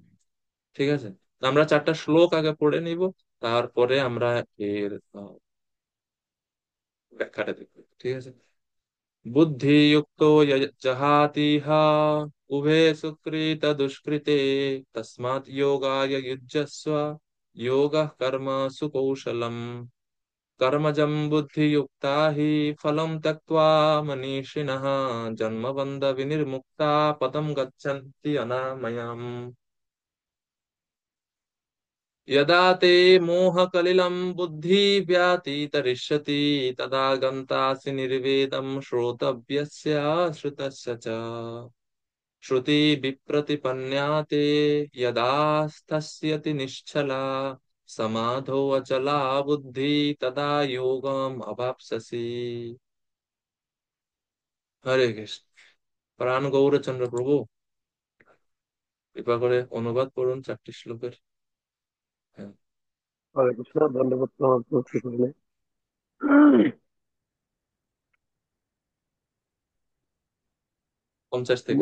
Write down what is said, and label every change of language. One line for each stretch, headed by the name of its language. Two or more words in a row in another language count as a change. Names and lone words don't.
Bangla: ঠিক আছে, তো আমরা 4টা শ্লোক আগে পড়ে নিব, তারপরে আমরা এর ব্যাখ্যাটা দেখব। ঠিক আছে।
Sanskrit: বুদ্ধিযুক্তো জহাতিহ উভে সুকৃত দুষ্কৃতে তস্মাৎ যোগায় যুজ্যস্ব যোগঃ কর্মসু কৌশলম कर्मजं बुद्धियुक्ता हि फलं त्यक्त्वा मनीषिणः जन्मबन्ध विनिर्मुक्ता पदं गच्छन्ति अनामयम्। यदा ते मोहकलिलं बुद्धि व्यतीतरिष्यति तदा गन्तासि निर्वेदं श्रोतव्यस्य श्रुतस्य च। श्रुति विप्रतिपन्या ते यदा स्थस्यति निश्चला समाधो अचला बुद्धि तदा योगम अवाप्स्यसि।
Bangla: হরে কৃষ্ণ। প্রাণ গৌরচন্দ্র প্রভু, কৃপা করে অনুবাদ করুন 4টি শ্লোকের। হ্যাঁ, হরে কৃষ্ণ। ধন্যবাদ প্রণাম করছি এখানে। পঞ্চাশ থেকে